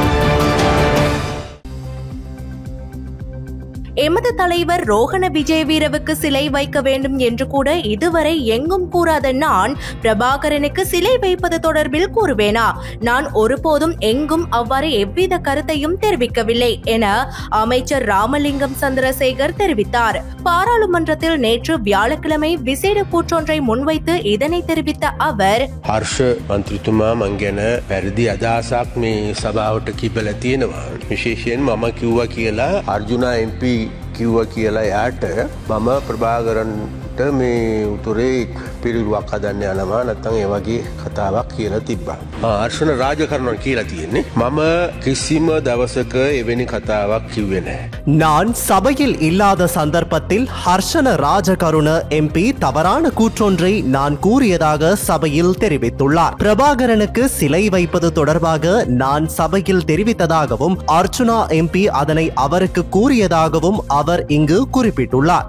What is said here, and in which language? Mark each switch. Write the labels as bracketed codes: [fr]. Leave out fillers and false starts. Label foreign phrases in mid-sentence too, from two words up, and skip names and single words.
[ta] எமது தலைவர் ரோஹண விஜயவீரவுக்கு சிலை வைக்க வேண்டும் என்று கூட இதுவரை எங்கும் கூறாத நான் பிரபாகரனுக்கு சிலை வைப்பது தொடர்பில் கூறுவேனா? நான் ஒருபோதும் எங்கும் அவ்வாறு எவ்வித கருத்தையும் தெரிவிக்கவில்லை என அமைச்சர் ராமலிங்கம் சந்திரசேகர் தெரிவித்தார். பாராளுமன்றத்தில் நேற்று வியாழக்கிழமை விசேட கூற்றொன்றை முன்வைத்து இதனை தெரிவித்த அவர், [si] හර්ෂ මන්ත්‍රීතුමා මං ගැන පැරදි අදහසක් මේ සභාවට කිපලා තියෙනවා. විශේෂයෙන් මම කිව්වා කියලා අර්ජුනා MP කිව්වා කියලා යාට මම ප්‍රභාකරන්ට මේ උතුරේ පිළිරුවක් හදන්න යනවා නැත්නම් ඒ වගේ කතාවක් කියලා තිබ්බා. හර්ෂණ රාජකරණන් කියලා තියෙන්නේ. මම කිසිම දවසක එවැනි කතාවක් කිව්වේ නැහැ. [ta] நான் சபையில் இல்லாத சந்தர்ப்பத்தில் ஹர்ஷன ராஜகருண MP தவறான கூற்றொன்றை நான் கூறியதாக சபையில் தெரிவித்துள்ளார். பிரபாகரனுக்கு சிலை வைப்பது தொடர்பாக நான் சபையில் தெரிவித்ததாகவும் அர்ச்சுனா MP அதனை அவருக்கு கூறியதாகவும் அவர் இங்கு குறிப்பிட்டுள்ளார்.